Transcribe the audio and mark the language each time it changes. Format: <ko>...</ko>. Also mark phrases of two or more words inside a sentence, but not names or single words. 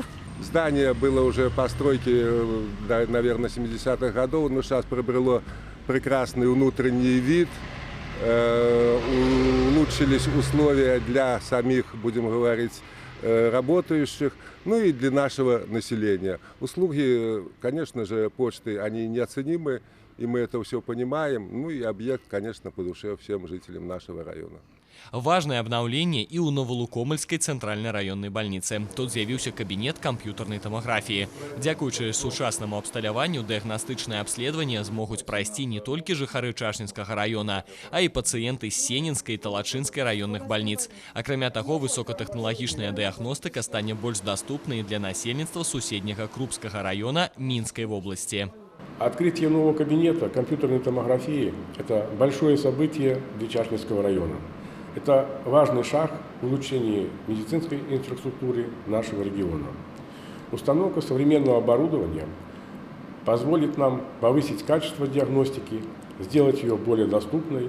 <ru>Здание было уже постройки, наверное, 70-х годов, но сейчас приобрело прекрасный внутренний вид, улучшились условия для самих, будем говорить, работающих, ну и для нашего населения. Услуги, конечно же, почты, они неоценимы, и мы это все понимаем, ну и объект, конечно, по душе всем жителям нашего района. Важное обновление и у Новолукомельской центральной районной больницы.</ru> <be>Тут з'явіўся</be> <ru>кабинет компьютерной томографии.</ru> <be>Дзякуючы сучаснаму абсталяванню дыягнастычнае абследаванне змогуць прайсці не толькі жыхары Чашнінскага района, а і пацыенты з Сенінскай і Талачынскай раённых бальніц. Акрамя таго, высокатэхналагічная дыягностыка стане больш даступнай для насельніцтва суседняга Крупскага района Мінскай вобласці.</be> <ru>Открытие нового кабинета компьютерной томографии – это большое событие для Чашнинского района. Это важный шаг в улучшении медицинской инфраструктуры нашего региона. Установка современного оборудования позволит нам повысить качество диагностики, сделать ее более доступной.</ru>